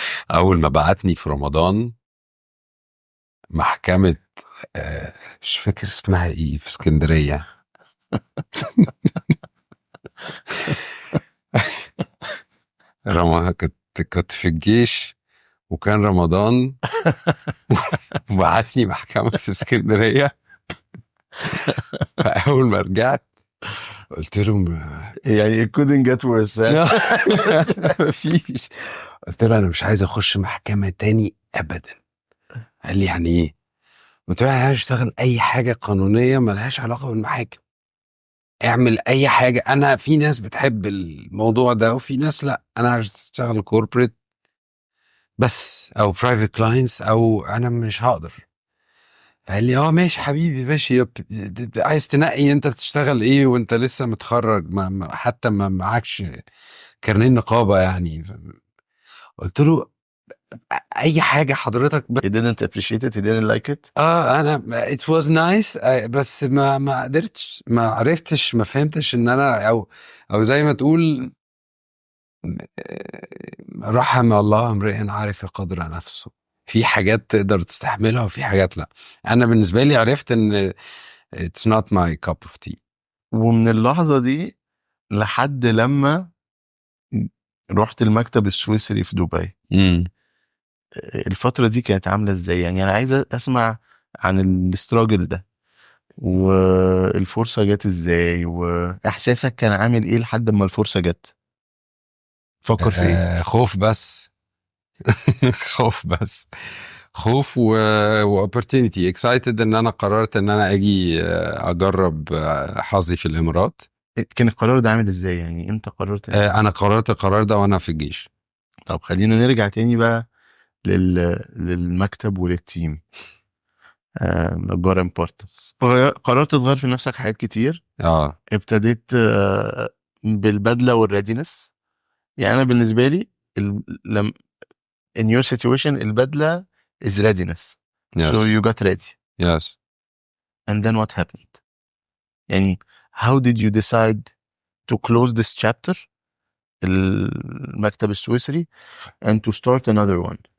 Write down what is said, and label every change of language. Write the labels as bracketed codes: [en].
[ar] اول ما بعتني في رمضان محكمة مش فاكر اسمها ايه في اسكندرية كنت في الجيش وكان رمضان وبعتني محكمة في اسكندرية. فأول ما رجعت قلت لهم يعني [en] it couldn't get worse. [ar] مفيش. قلت له أنا مش عايز أخش محكمة تاني أبدا، قال لي يعني ايه؟ قلت له انا هشتغل اي حاجه قانونيه ملهاش علاقه بالمحاكم، اعمل اي حاجه. انا في ناس بتحب الموضوع ده وفي ناس لا، انا هشتغل كوربريت بس او برايفت كلاينتس او انا مش هقدر. فقال لي ماشي حبيبي ماشي، عايز تنقي انت بتشتغل ايه وانت لسه متخرج، حتى ما معكش كارنيه نقابه يعني. قلت له اي حاجه حضرتك [en] He didn't appreciate it, he didn't like it. [ar] انا [en] it was nice [ar] بس ما قدرتش، ما عرفتش، ما فهمتش ان انا او زي ما تقول رحم الله امرئ عارف قدر نفسه. في حاجات تقدر تستحملها وفي حاجات لا. انا بالنسبه لي عرفت ان [en] it's not my cup of tea. [ar] ومن اللحظة دي لحد لما رحت المكتب السويسري في دبي، الفترة دي كانت عاملة ازاي؟ يعني انا عايز اسمع عن الاستراجل ده، والفرصة جت ازاي، واحساسك كان عامل ايه لحد ما الفرصة جت؟ فكر في ايه؟ خوف بس. خوف بس، خوف و [en] opportunity excited [ar] ان انا قررت ان انا اجي اجرب حظي في الامارات. كان القرار ده عامل ازاي؟ يعني امتى قررت؟ انا قررت القرار ده وانا في الجيش. طب خلينا نرجع تاني بقى للمكتب وللتيم نجار امبارتنس. قررت تغير في نفسك حاجات كتير. ابتديت بالبدلة والريدينس. يعني انا بالنسبة لي [en] in your situation [ar] البدلة [en] is readiness. Yes. So you got ready. Yes. And then what happened? [ar] يعني [en] how did you decide to close this chapter [ar] المكتب السويسري [en] and to start another one?